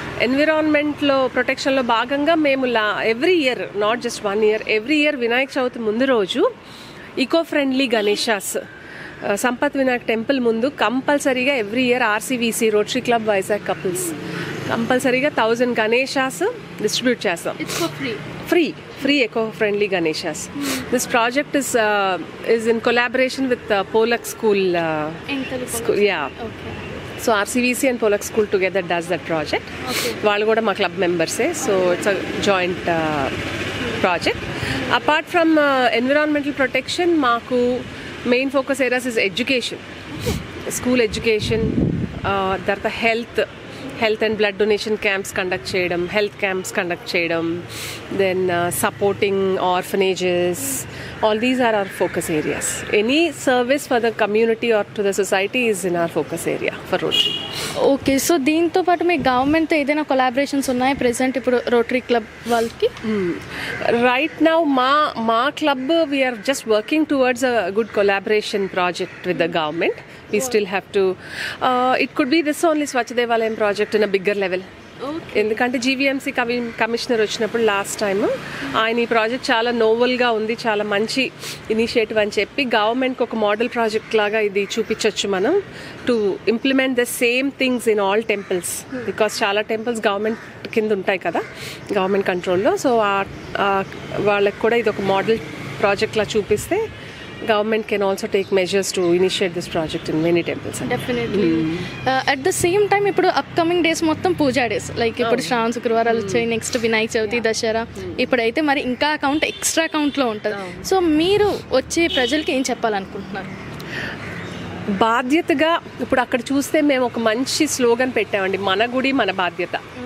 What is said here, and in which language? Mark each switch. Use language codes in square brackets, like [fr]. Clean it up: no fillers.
[en] ఎన్విరాన్మెంట్లో ప్రొటెక్షన్లో భాగంగా మేము every year, not just 1 year, every year Vinayaka Chavithi ముందు రోజు eco friendly Ganeshas Sampath Vinayak temple ముందు కంపల్సరీగా every year RCVC Rotary Club Vizag couples కంపల్సరీగా 1000 గణేషాస్ డిస్ట్రిబ్యూట్ చేస్తాం. Free eco friendly ganeshas. This project is in collaboration with Polak School. Yeah. Okay. So RCVC and Polak School together does that project. [te] వాళ్ళు కూడా మా club మెంబర్సే. [en] So it's a joint project. Apart from environmental protection మాకు main focus areas is education, school education, తర్వాత health and blood donation camps conduct చేయడం, health camps conduct చేయడం, then supporting orphanages. All these are our focus areas. Any service for the community or to the society is in our focus area for Rotary. [te] Okay, so దీంతో పాటు మీ గవర్నమెంట్తో ఏదైనా collaborations ఉన్నాయా present ఇప్పుడు rotary club వాళ్ళకి? [en] Right now, మా club, we are just working towards a good collaboration project with the government. We still have to, it could be this only Swachh Devalayam project in a bigger level. [te] ఎందుకంటే GVMC commissioner వచ్చినప్పుడు last time ఆయన ఈ project చాలా నోవెల్గా ఉంది, చాలా మంచి initiative అని చెప్పి గవర్నమెంట్కి ఒక మోడల్ ప్రాజెక్ట్ లాగా ఇది చూపించవచ్చు మనం, [en] To implement the same things in all temples. [te] Because చాలా టెంపుల్స్ గవర్నమెంట్ కింద ఉంటాయి కదా, గవర్నమెంట్ కంట్రోల్లో. సో వాళ్ళకి కూడా ఇది ఒక మోడల్ ప్రాజెక్ట్లా చూపిస్తే [en] government can also take measures to initiate this project in many temples. Definitely. [te] At the same time ఇప్పుడు అప్కమింగ్ డేస్ మొత్తం పూజా డేస్, లైక్ ఇప్పుడు శ్రావణ శుక్రవారాలు వచ్చాయి, నెక్స్ట్ వినాయక చవితి, దసరా, ఇప్పుడైతే మరి ఇంకా కౌంట్ ఎక్స్ట్రా కౌంట్లో ఉంటుంది. సో మీరు వచ్చే ప్రజలకి ఏం చెప్పాలనుకుంటున్నారు? బాధ్యతగా ఇప్పుడు అక్కడ చూస్తే మేము ఒక మంచి స్లోగన్ పెట్టామండి, మన గుడి మన బాధ్యత.